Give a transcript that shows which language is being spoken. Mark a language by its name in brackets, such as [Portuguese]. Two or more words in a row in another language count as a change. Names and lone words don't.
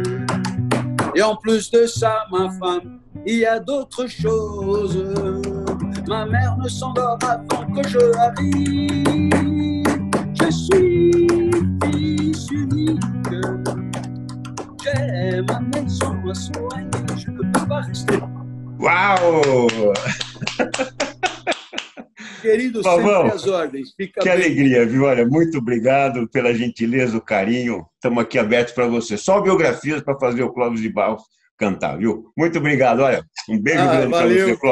[French] Et en plus de ça, ma femme, il y a d'autres choses. Ma mère ne s'endort avant que je arrive. Je suis fils unique. J'ai ma maison à soigner. Je ne peux pas rester. [Portuguese] Uau! Querido, Pavão, sempre às ordens. Fica que bem. alegria, viu? Olha, muito obrigado pela gentileza, o carinho. Estamos aqui abertos para você. Só biografias para fazer o Clóvis de Barros cantar, viu? Muito obrigado. Olha, um beijo grande para você, Clóvis.